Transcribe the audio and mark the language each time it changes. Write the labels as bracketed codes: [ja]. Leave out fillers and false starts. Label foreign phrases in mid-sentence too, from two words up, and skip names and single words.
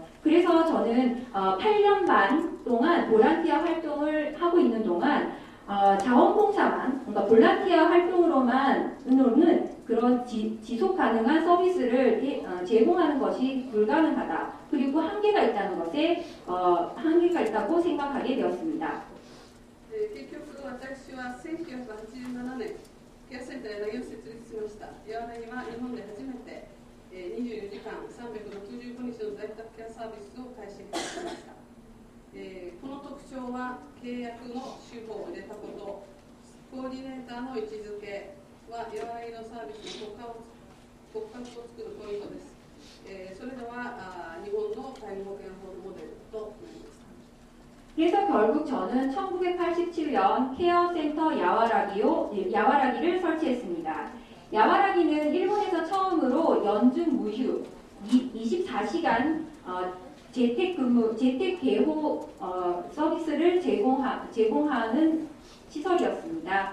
[ko] 그래서 저는 8년 반 동안 볼런티어 활동을 하고 있는 동안 자원봉사만, 그러니까 볼런티어 활동으로는 그런 지속 가능한 서비스를 제공하는 것이 불가능하다. 그리고 한계가 있다는 것에 한계가 있다고 생각하게 되었습니다. [ja] 結局、私は1987年、ケアセンター柳を設立しました。柳は日本で初めて24時間365日の在宅ケアサービスを開始しました。この特徴は契約の手法を入れたこと、コーディネーターの位置づけは柳のサービスの骨格を作るポイントです。それでは日本の介護保険法のモデルとなります。 [ko] 그래서 결국 저는 1987년 케어센터 야와라기를 설치했습니다. 야와라기는 일본에서 처음으로 연중 무휴 24시간 재택 개호 서비스를 제공하는 시설이었습니다.